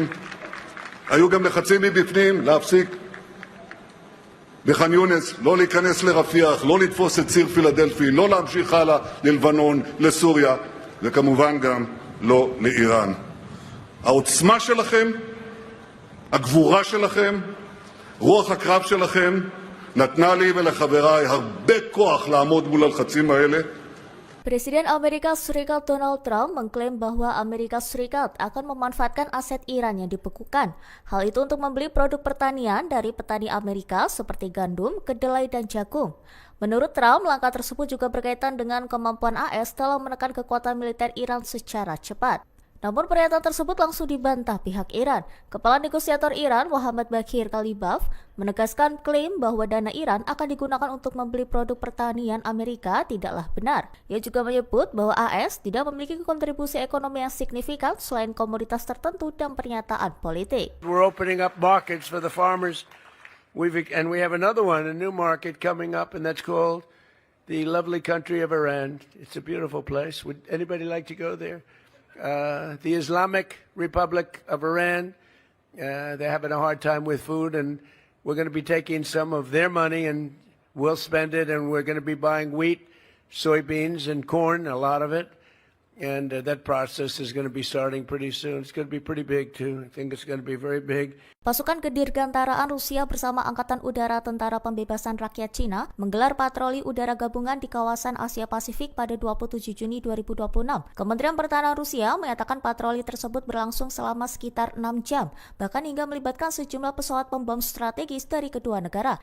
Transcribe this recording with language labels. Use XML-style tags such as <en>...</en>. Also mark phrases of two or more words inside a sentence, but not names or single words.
<he>היו גם לחצים מבפנים להפסיק בח'אן יונס, לא להיכנס לרפיח, לא לתפוס את ציר פילדלפי, לא להמשיך הלאה ללבנון, לסוריה, וכמובן גם לא לאיראן. העוצמה שלכם, הגבורה שלכם, רוח הקרב שלכם, נתנה לי ולחבריי הרבה כוח לעמוד מול הלחצים האלה.</he> <id>Presiden Amerika Serikat Donald Trump mengklaim bahwa Amerika Serikat akan memanfaatkan aset Iran yang dibekukan. Hal itu untuk membeli produk pertanian dari petani Amerika seperti gandum, kedelai, dan jagung. Menurut Trump, langkah tersebut juga berkaitan dengan kemampuan AS dalam menekan kekuatan militer Iran secara cepat. Namun pernyataan tersebut langsung dibantah pihak Iran. Kepala negosiator Iran, Mohammad Baghir Kalibaf, menegaskan klaim bahwa dana Iran akan digunakan untuk membeli produk pertanian Amerika tidaklah benar. Ia juga menyebut bahwa AS tidak memiliki kontribusi ekonomi yang signifikan selain komoditas tertentu dan pernyataan politik.</id> <en>We're opening up markets for the farmers. And we have another one, a new market coming up, and that's called the lovely country of Iran. It's a beautiful place. Would anybody like to go there? The Islamic Republic of Iran, they're having a hard time with food, and we're going to be taking some of their money and we'll spend it, and we're going to be buying wheat, soybeans, and corn, a lot of it. And that process is going to be starting pretty soon. It's going to be pretty big, too. I think it's going to be very big.</en> <id>Pasukan Kedirgantaraan Rusia bersama Angkatan Udara Tentara Pembebasan Rakyat Cina menggelar patroli udara gabungan di kawasan Asia Pasifik pada 27 Juni 2026. Kementerian Pertahanan Rusia menyatakan patroli tersebut berlangsung selama sekitar 6 jam, bahkan hingga melibatkan sejumlah pesawat pembom strategis dari kedua negara.</id>